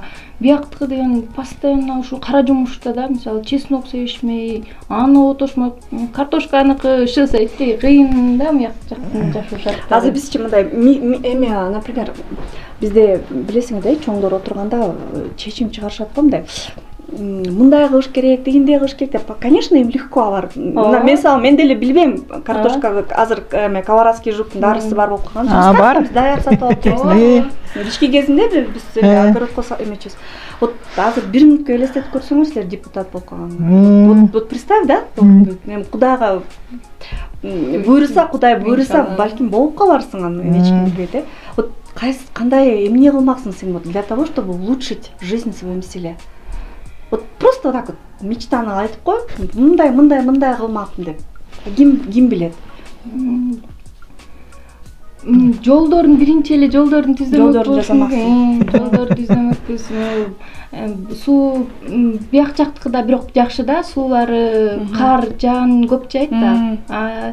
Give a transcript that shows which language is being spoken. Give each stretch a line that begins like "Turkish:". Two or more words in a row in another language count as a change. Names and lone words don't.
Kyrgyz: Бияктыкы деген постоянно ушу кара жумушта да, мисалы чеснок себишмей, аны отошмой, картошканыкы шылса итти кыйын да, мыяк жактын жашоо шарттары. Азыр бизчи мындай эми, например, бизде билесиңер да, чоңдор отурганда чечим чыгарышат го мындай. Мындай кылыш керек, дегендей кылыш керек деп.
Russian: Конечно, им легко алар.
Kyrgyz: Мен деле билбейм, картошка азыр колорадский жуктун дарысы бар болуп калган. Бар. Биз даяр сатып алып жейбиз. Ички кезинде биз огородко эметчүбүз. Вот азыр бир мүнөткө элестетип көрсөңөр силер депутат болуп калган.
Russian: Вот представь, да?
Kyrgyz: Мен Кудайга буйруса, Кудай буйруса, балким болуп каларсың аны, эч ким билбейт, э. Вот кандай эмне кылмаксың сен
Russian: вот для того, чтобы улучшить жизнь своим селе. Вот просто так вот
Kyrgyz: мечтаны айтып кой, мындай кылмакмын деп. Ким билет? Жолдорун биринчи эле жолдорун түздөмөкпүз. Жолдорду түздөмөкпүз. Суу бияк жактыкы да бирок жакшы да, суулары кар, жаан көп жайт да.